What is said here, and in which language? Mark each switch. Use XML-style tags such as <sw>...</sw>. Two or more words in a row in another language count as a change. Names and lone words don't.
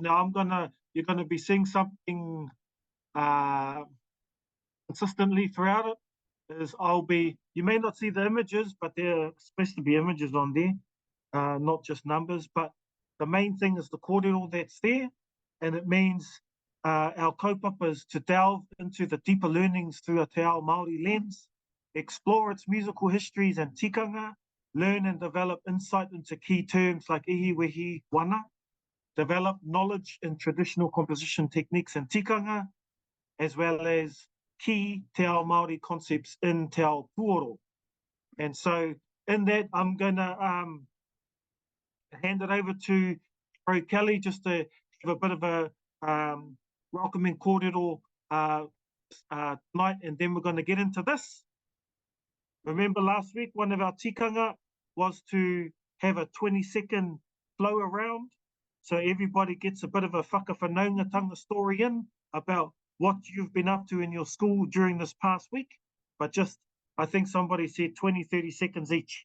<en>Now you're gonna be seeing something consistently throughout it. You may not see the images, but there are supposed to be images on there, not just numbers. But the main thing is the kōrero that's there, and it means our kaupapa is to delve into the deeper learnings through a</en> <mi>te ao Māori</mi> <en>lens, explore its musical histories and tikanga, learn and develop insight into key terms like</en> <mi>ihi, wehi, wana,</mi> <en>develop knowledge in traditional composition techniques and tikanga, as well as key</en> <mi>te ao Māori</mi> <en>concepts in</en> <mi>te ao puoro.</mi> <en>And so in that, I'm going to hand it over to Pro Kelly just to have a bit of a welcoming kōrero tonight, and then we're going to get into this. Remember last week, one of our tikanga was to have a 20-second flow around, so everybody gets a bit of a whakawhanaungatanga story in about what you've been up to in your school during this past week, but just, I think somebody said 20-30 seconds each.</en>